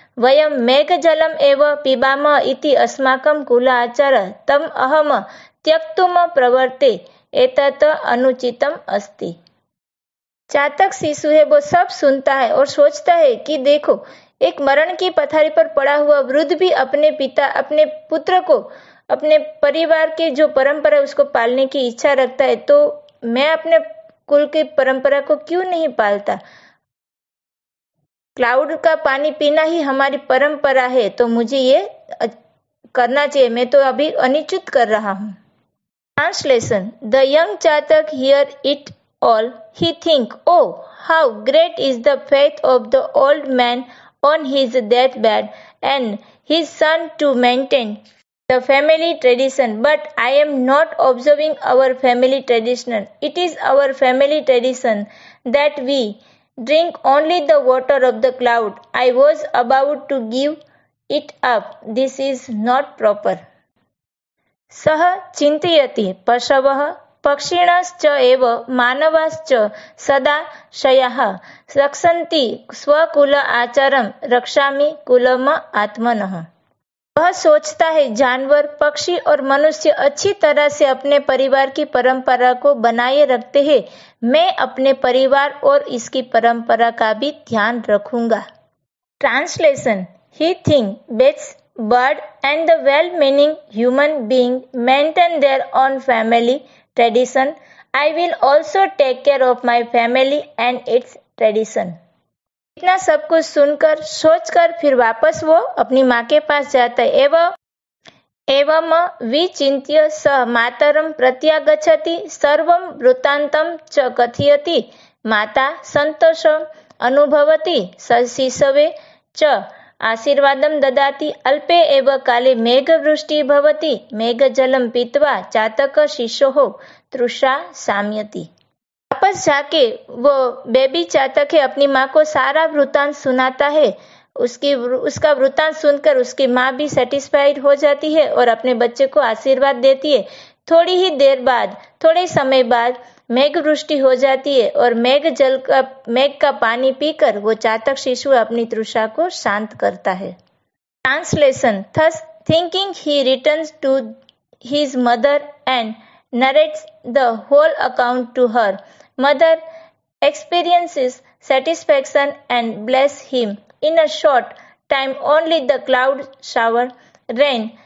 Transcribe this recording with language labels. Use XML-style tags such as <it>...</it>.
<sa>वयं मेघजलम् एव पिबामः इति अस्माकं कुल आचारः तम् अहं त्यक्तुं प्रवर्ते. एतत् अनुचितम् अस्ति.</sa> <hi>चातक शिशु है वो सब सुनता है और सोचता है कि देखो, एक मरण की पथारी पर पड़ा हुआ वृद्ध भी अपने पिता, अपने पुत्र को, अपने परिवार के जो परंपरा है उसको पालने की इच्छा रखता है, तो मैं अपने कुल की परंपरा को क्यों नहीं पालता. क्लाउड का पानी पीना ही हमारी परंपरा है, तो मुझे ये करना चाहिए. मैं तो अभी अनुचित कर रहा हूँ.</hi> <en>Translation. The young Chatak hear it all. He think, oh, how great is the faith of the old man on his deathbed and his son to maintain the family tradition. But I am not observing our family tradition. It is our family tradition that we drink only the water of the cloud. I was about to give it up. This is not proper.</en> <sa>सः चिन्तयति, पशवः पक्षिणश्च एव मानवाश्च सदाशयाः रक्षन्ति स्वकुल आचारं रक्षामि coulomb आत्मनः.</sa> <hi>वह सोचता है जानवर, पक्षी और मनुष्य अच्छी तरह से अपने परिवार की परंपरा को बनाए रखते हैं. मैं अपने परिवार और इसकी परंपरा का भी ध्यान रखूंगा.</hi> <en>Translation. He thinks bats, bird and the well-meaning human being maintain their own family tradition. I will also take care of my family and its tradition.</en> <hi>इतना सब कुछ सुनकर सोचकर फिर वापस वो अपनी माँ के पास जाता है।</hi> <sa>एवं विचिन्त्य स मातरं प्रत्यागच्छति सर्वं वृत्तान्तं च कथयति। माता सन्तोषम् अनुभवति शिशवे च आशीर्वादं ददाति। अल्पे एव काले मेघवृष्टिः भवति। मेघजलं पीत्वा चातक शिशोः तृषा शाम्यति।</sa> <hi>वापस जाके वो बेबी चातक है अपनी माँ को सारा वृत्तांत सुनाता है। उसका वृत्तांत सुनकर उसकी माँ भी सेटिस्फाइड हो जाती है और अपने बच्चे को आशीर्वाद देती है। थोड़े समय बाद मेघवृष्टि हो जाती है और मेघ का पानी पीकर वो चातक शिशु अपनी तृषा को शांत करता है।</hi> <en>Translation. Thus thinking he returns to his mother and narrates the whole account to her. Mother experiences satisfaction and bless him. In a short time only the cloud shower rain.</en>